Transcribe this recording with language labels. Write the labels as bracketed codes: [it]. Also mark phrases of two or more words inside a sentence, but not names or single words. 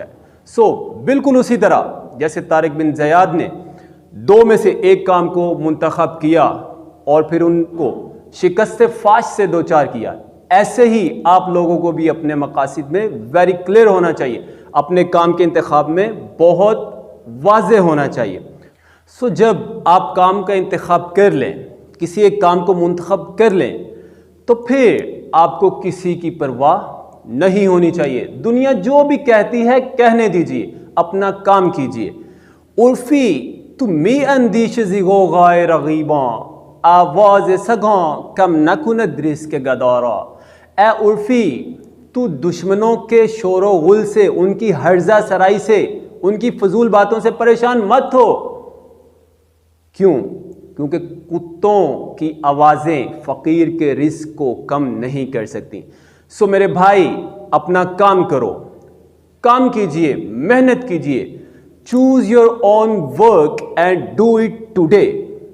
[ur] بالکل اسی طرح جیسے طارق بن زیاد نے دو میں سے ایک کام کو منتخب کیا اور پھر ان کو شکست فاش سے دوچار کیا، ایسے ہی آپ لوگوں کو بھی اپنے مقاصد میں [en] very clear [ur] ہونا چاہیے، اپنے کام کے انتخاب میں بہت واضح ہونا چاہیے۔ جب آپ کام کا انتخاب کر لیں، کسی ایک کام کو منتخب کر لیں، تو پھر آپ کو کسی کی پرواہ نہیں ہونی چاہیے۔ دنیا جو بھی کہتی ہے کہنے دیجیے، اپنا کام کیجیے۔ [fa] عرفی تو می اندیش زی غوغائے رغیباں آواز سگاں کم نکند رزق گدارا۔ [ur] اے عرفی، تو دشمنوں کے شور و غل سے، ان کی ہرزہ سرائی سے، ان کی فضول باتوں سے پریشان مت ہو۔ کیوں؟ کیونکہ کتوں کی آوازیں فقیر کے رزق کو کم نہیں کر سکتی۔ میرے بھائی، اپنا کام کرو، کام کیجئے، محنت کیجئے. [en] Choose your own work and do it today.